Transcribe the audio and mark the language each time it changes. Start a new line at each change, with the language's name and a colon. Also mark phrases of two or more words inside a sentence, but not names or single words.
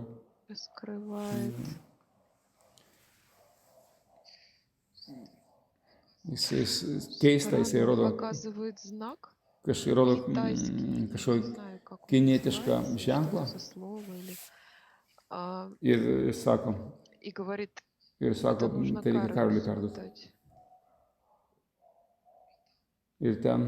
Russian: Раскрывает.
Lithuanian: Jisai keista, jisai
Russian: По-разному
Lithuanian: rodo,
Russian: показывает знак.
Lithuanian: rodo
Russian: Китайский, не
Lithuanian: kažkokį
Russian: знаю, как он
Lithuanian: kinietišką
Russian: называется,
Lithuanian: ženklą
Russian: что-то со слова или...
Lithuanian: ir sako,
Russian: И говорит,
Lithuanian: ir sako,
Russian: это нужно
Lithuanian: tai reikia Karoliui
Russian: Карлю
Lithuanian: perduoti.
Russian: дать.
Lithuanian: Ir